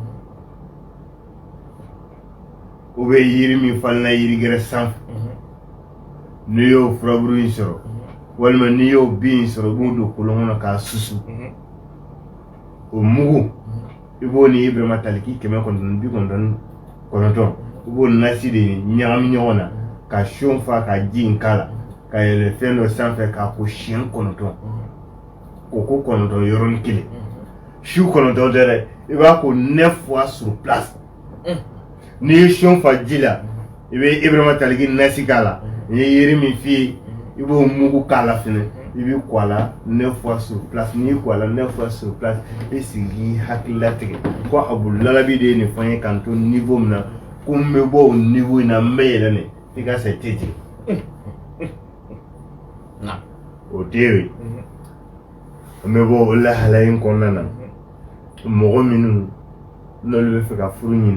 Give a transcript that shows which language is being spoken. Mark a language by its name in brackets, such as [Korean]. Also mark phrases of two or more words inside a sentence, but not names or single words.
[Bambara] o bɛ yiri min falenna yiri gɛrɛ sanfɛ n'i y'o furaburu in sɔrɔ walima n'i y'o bin in sɔrɔ i b'o don kolon kɔnɔ k'a susu o mugu i b'o ni Ibrahima taliki 999 i b'o nasi de ɲagami ɲɔgɔn na ka son fa ka ji in k'a la ka yɛlɛ fɛn dɔ sanfɛ k'a ko siɲɛ 9 k'o ko 9 yɔrɔnin kelen su 9 tɛ dɛ i b'a ko 9 [French] fois sur place [Bambara] n'i ye son fa ji la i bɛ Ibrahima taliki nasi k'a la i ye yiri min f'i ye i b'o mugu k'a la fɛnɛ i bɛ ko a la 9 [French] fois sur place [Bambara] n'i ko a la 9 [French] fois sur place [Bambara] i sigi k'i hakili latigɛ ko Abudulabi de ye nin fɔ n ye k'an to niveau min na ko n bɛ bɔ o niveau in na n bɛ yɛlɛ nin i ka se tɛ jigin o tɛ yen n bɛ bɔ o lahalaya in kɔnɔna na mɔgɔ minnu n'olu bɛ fɛ ka furu ɲini